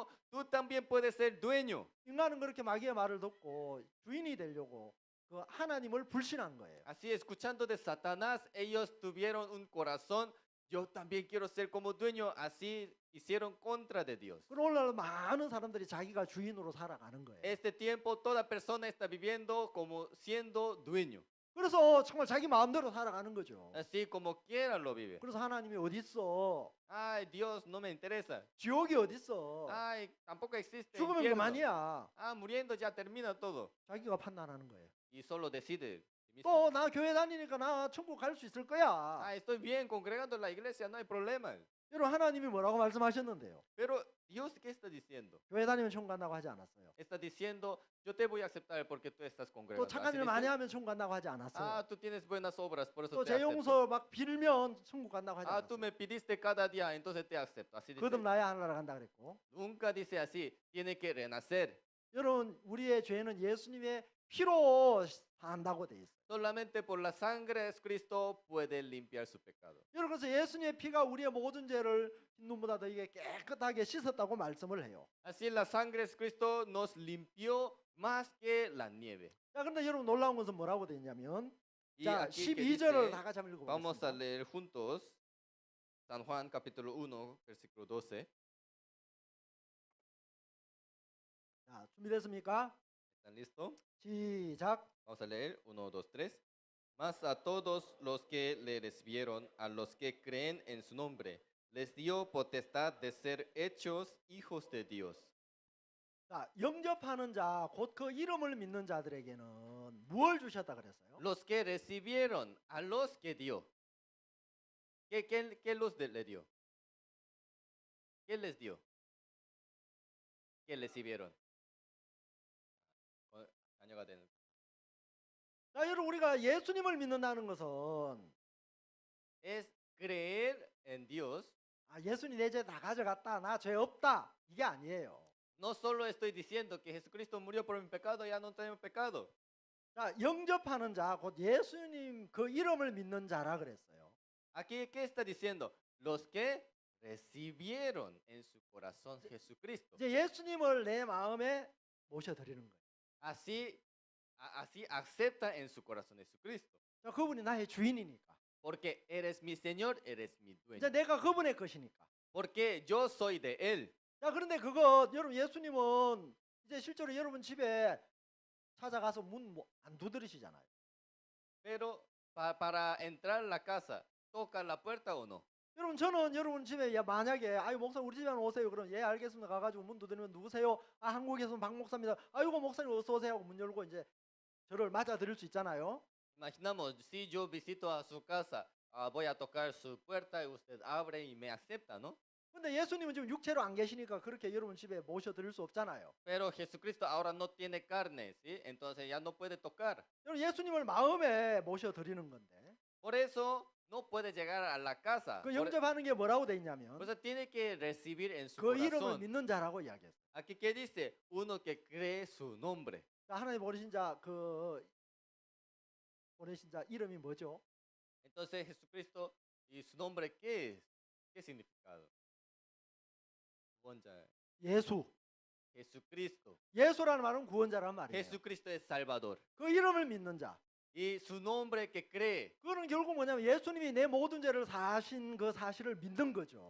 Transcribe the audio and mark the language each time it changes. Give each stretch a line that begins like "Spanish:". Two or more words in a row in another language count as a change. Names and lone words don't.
Spanish: Tú también puedes ser dueño.
Korean: 인간은 그렇게 마귀의 말을 듣고 주인이 되려고 그 하나님을 불신한 거예요.
Spanish: Así, escuchando de Satanás, ellos tuvieron un corazón. Yo también quiero ser como dueño. Así hicieron contra de Dios.
Korean: 그런 오늘날 많은 사람들이 자기가 주인으로 살아가는 거예요.
Spanish: Este tiempo toda persona está viviendo como siendo dueño.
Korean: 그래서 정말 자기 마음대로 살아가는 거죠.
Spanish: Así como quiera lo vive.
Korean: 그래서 하나님이 어디 있어?
Spanish: Ay, Dios no me interesa.
Korean: 지옥이 어디 있어?
Spanish: Ay, tampoco existe
Korean: 죽으면
Spanish: infierno.
Korean: 그만이야.
Spanish: Muriendo ya termina todo.
Korean: 자기가 판단하는 거예요.
Spanish: Y solo decide. sí mismo.
Korean: 또 나 교회 다니니까 나 천국 갈 수 있을 거야.
Spanish: Estoy bien congregando en la iglesia, no hay problema.
Korean: 여러분 하나님이 뭐라고 말씀하셨는데요?
Spanish: Pero Dios, ¿qué está diciendo?
Korean: 교회 다니면 천국 간다고 하지 않았어요.
Spanish: Está diciendo, yo te voy a aceptar porque tú estás
Korean: 또
Spanish: congregando.
Korean: 착한
Spanish: Así
Korean: 일 많이
Spanish: dice,
Korean: 하면 천국 간다고 하지 않았어요.
Spanish: tú tienes buenas obras, por eso
Korean: 또
Spanish: te
Korean: 제
Spanish: acepto.
Korean: 용서 막 빌면 천국 간다고 하지
Spanish: Tú
Korean: 않았어요.
Spanish: me pidiste cada día, entonces te acepto. Así dice.
Korean: 거듭나야 하늘나라 간다 그랬고.
Spanish: Nunca dice así, tiene que renacer.
Korean: 여러분 우리의 죄는 예수님의 피로 한다고 돼 있어요.
Spanish: Solamente por la sangre de Cristo puede limpiar su pecado.
Korean: 여러분 그래서 예수님의 피가 우리의 모든 죄를 흰눈보다 더 이게 깨끗하게 씻었다고 말씀을 해요.
Spanish: Así la sangre de Cristo nos limpió más que la nieve.
Korean: 자, 그런데 여러분 놀라운 것은 뭐라고 돼 있냐면
Spanish: Y
Korean: 자,
Spanish: aquí que
Korean: 12절을
Spanish: dice,
Korean: 다 같이 한번
Spanish: vamos a
Korean: 읽어보겠습니다.
Spanish: leer juntos San Juan capítulo 1, versículo 12.
Korean: 자, 준비됐습니까?
Spanish: ¿Están listos?
Korean: 시작.
Spanish: Vamos a leer 1, 2, 3. Mas a todos los que le recibieron, a los que creen en su nombre, les dio potestad de ser hechos hijos de Dios.
Korean: 자, 영접하는 자, 곧 그 이름을 믿는 자들에게는 무엇을 주셨다 그랬어요?
Spanish: Los que recibieron, a los que dio. ¿Qué le dio? ¿Qué les dio? ¿Qué recibieron?
Korean: 자녀가 되는. 자, 여러분 우리가 예수님을 믿는다는 것은
Spanish: Es creer en Dios.
Korean: 아, 예수님 내 죄 다 가져갔다, 나 죄 없다, 이게 아니에요.
Spanish: No solo estoy diciendo que Jesucristo murió por mi pecado, ya no tenemos pecado.
Korean: 자, 영접하는 자, 곧 예수님 그 이름을 믿는 자라 그랬어요.
Spanish: Aquí, ¿qué está diciendo? Los que recibieron en su corazón Jesucristo.
Korean: 이제 예수님을 내 마음에 모셔드리는 거예요.
Spanish: Así acepta en su corazón Jesucristo.
Korean: 자, 그분이 나의 주인이니까.
Spanish: Porque eres mi Señor, eres mi dueño.
Korean: 이제 내가 그분의 것이니까.
Spanish: Porque yo soy de Él.
Korean: 자, 그런데 그거 여러분 예수님은 이제 실제로 여러분 집에 찾아가서 문 안 두드리시잖아요.
Spanish: Pero para entrar a la casa, ¿toca la puerta o no?
Korean: 여러분 저는 여러분 집에 야, 만약에 아유 목사 우리 집에 오세요. 그럼 예 알겠습니다. 가가지고 문 두드리면 누구세요? 아 한국에서는 박 목사입니다. 아이고 목사님 어서 오세요 하고 문 열고 이제 저를 맞아드릴 수 있잖아요.
Spanish: Imaginamos, si yo visito a su casa, voy a tocar su puerta y usted abre y me acepta, ¿no?
Korean: 근데 예수님은 지금 육체로 안 계시니까 그렇게 여러분 집에 모셔드릴 수 없잖아요.
Spanish: Pero Jesucristo ahora no tiene carne, ¿sí? Entonces ya no puede tocar.
Korean: 여러분 예수님을 마음에 모셔드리는 건데
Spanish: Por eso no puede llegar a la casa.
Korean: 그 영접하는 게 뭐라고 돼 있냐면
Spanish: Por eso tiene que recibir en su
Korean: 그 이름을
Spanish: corazón.
Korean: 믿는 자라고 이야기했어요.
Spanish: Aquí que dice, uno que cree su nombre.
Korean: 자, 하나님 보내신 자 보내신 자 이름이 뭐죠?
Spanish: Entonces Jesucristo, ¿y su nombre qué es? ¿Qué significado?
Korean: 구원자. 예수.
Spanish: Jesucristo.
Korean: 예수라는 말은 구원자란 말이에요.
Spanish: Jesucristo es Salvador.
Korean: 그 이름을 믿는 자.
Spanish: Y su nombre que cree.
Korean: 그거는 결국 뭐냐면 예수님이 내 모든 죄를 사신 그 사실을 믿는 거죠.